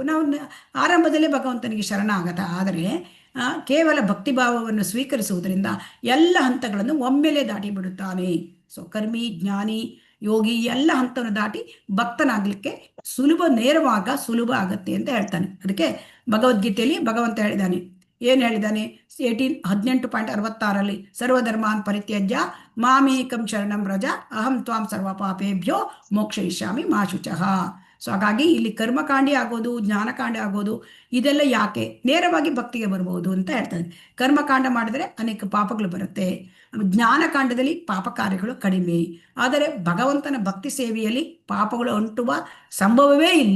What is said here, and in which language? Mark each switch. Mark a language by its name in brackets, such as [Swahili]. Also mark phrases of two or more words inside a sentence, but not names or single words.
[Kannada] ನಾವು ಆರಂಭದಲ್ಲೇ ಭಗವಂತನಿಗೆ ಶರಣಾಗತ ಆದರೆ ಕೇವಲ ಭಕ್ತಿಭಾವವನ್ನು ಸ್ವೀಕರಿಸುವುದರಿಂದ ಎಲ್ಲ ಹಂತಗಳನ್ನು ಒಮ್ಮೆಲೆ ದಾಟಿ ಬಿಡುತ್ತಾನೆ. ಸೊ ಕರ್ಮಿ ಜ್ಞಾನಿ ಯೋಗಿ ಎಲ್ಲ ಹಂತವನ್ನು ದಾಟಿ ಭಕ್ತನಾಗ್ಲಿಕ್ಕೆ ನೇರವಾಗ ಸುಲಭ ಆಗತ್ತೆ ಅಂತ ಹೇಳ್ತಾನೆ. ಅದಕ್ಕೆ ಭಗವದ್ಗೀತೆಯಲ್ಲಿ ಭಗವಂತ ಹೇಳಿದ್ದಾನೆ, ಏನು ಹೇಳಿದ್ದಾನೆ? [Sanskrit] 18.66 ಸರ್ವಧರ್ಮಾನ್ ಪರಿತ್ಯಜ್ಯ ಮಾಮೇಕಂ ಶರಣಂ ವ್ರಜ ಅಹಂ ತ್ವಾಂ ಸರ್ವ ಪಾಪೇಭ್ಯೋ ಮೋಕ್ಷಯಿಷ್ಯಾಮಿ ಮಾ ಶುಚಃ. [Kannada] ಸೊ ಹಾಗಾಗಿ ಇಲ್ಲಿ ಕರ್ಮಕಾಂಡಿ ಆಗೋದು, ಜ್ಞಾನಕಾಂಡ ಆಗೋದು ಇದೆಲ್ಲ ಯಾಕೆ? ನೇರವಾಗಿ ಭಕ್ತಿಗೆ ಬರ್ಬೋದು ಅಂತ ಹೇಳ್ತಾನೆ. ಕರ್ಮಕಾಂಡ ಮಾಡಿದರೆ ಅನೇಕ ಪಾಪಗಳು ಬರುತ್ತೆ, ಜ್ಞಾನಕಾಂಡದಲ್ಲಿ ಪಾಪ ಕಾರ್ಯಗಳು ಕಡಿಮೆ. ಆದರೆ ಭಗವಂತನ ಭಕ್ತಿ ಸೇವೆಯಲ್ಲಿ ಪಾಪಗಳು ಅಂಟುವ ಸಂಭವವೇ ಇಲ್ಲ.